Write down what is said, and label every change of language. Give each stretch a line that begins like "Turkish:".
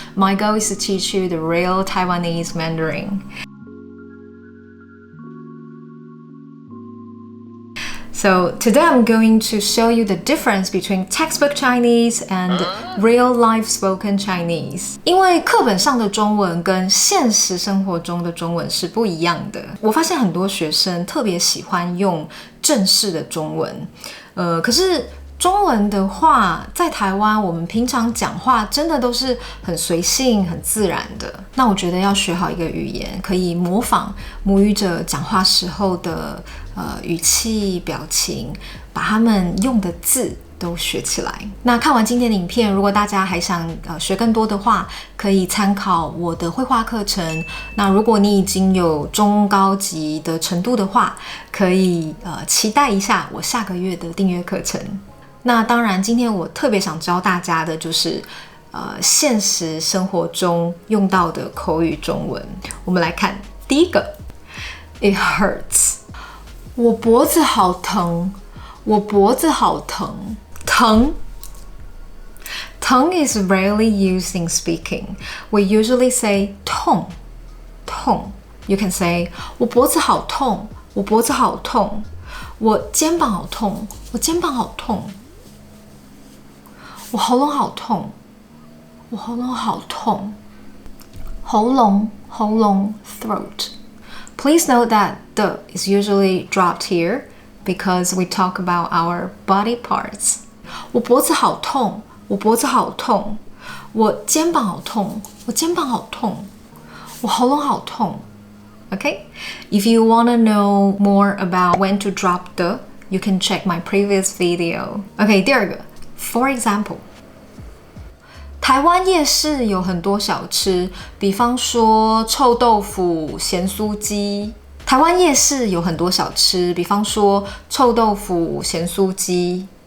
English: My goal is to teach you the real Taiwanese Mandarin. So today I'm going to show you the difference between textbook Chinese and real life spoken Chinese.
Chinese: 因为课本上的中文跟现实生活中的中文是不一样的。我发现很多学生特别喜欢用正式的中文，可是中文的话，在台湾我们平常讲话真的都是很随性、很自然的。那我觉得要学好一个语言，可以模仿母语者讲话时候的语气、表情，把他们用的字都学起来。那看完今天的影片，如果大家还想学更多的话，可以参考我的绘画课程。那如果你已经有中高级的程度的话，可以期待一下我下个月的订阅课程。那当然，今天我特别想教大家的就是现实生活中用到的口语中文。我们来看第一个 ，
English: It hurts。
Chinese: 我脖子好疼，我脖子好疼，疼。
English: 疼 is rarely used in speaking. We usually say 痛，痛。 You can say
Chinese: 我脖子好痛，我脖子好痛。我肩膀好痛，我肩膀好痛。我喉咙好痛，我喉咙好痛。喉咙 throat.
English: Please note that the is usually dropped here because we talk about our body parts.
Chinese: 我脖子好痛，我脖子好痛。我肩膀好痛，我肩膀好痛。我喉咙好痛。Okay?
English: If you want to know more about when to drop the, you can check my previous video.
Chinese: Okay, 第二个
English: For example,
Chinese: 台湾夜市有很多小吃，比方说臭豆腐、咸酥鸡。台湾夜市有很多小吃，比方说臭豆腐、咸酥鸡。